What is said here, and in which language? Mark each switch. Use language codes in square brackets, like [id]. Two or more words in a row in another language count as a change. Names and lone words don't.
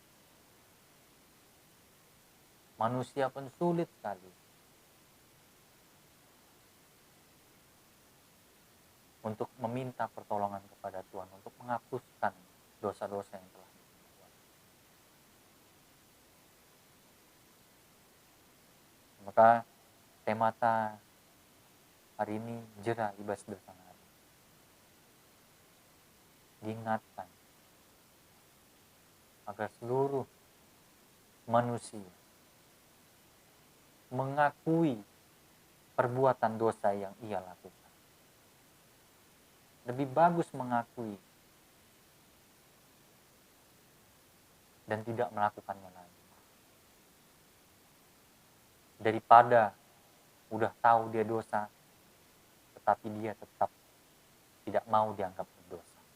[id] Manusia pun sulit sekali untuk meminta pertolongan kepada Tuhan untuk menghapuskan dosa-dosa yang telah dibuat. Maka temata hari ini [btx] jera ibas dosanari. [id] Diingatkan agar seluruh manusia mengakui perbuatan dosa yang ia lakukan. Lebih bagus mengakui dan tidak melakukannya lagi, daripada udah tahu dia dosa tetapi dia tetap tidak mau dianggap berdosa.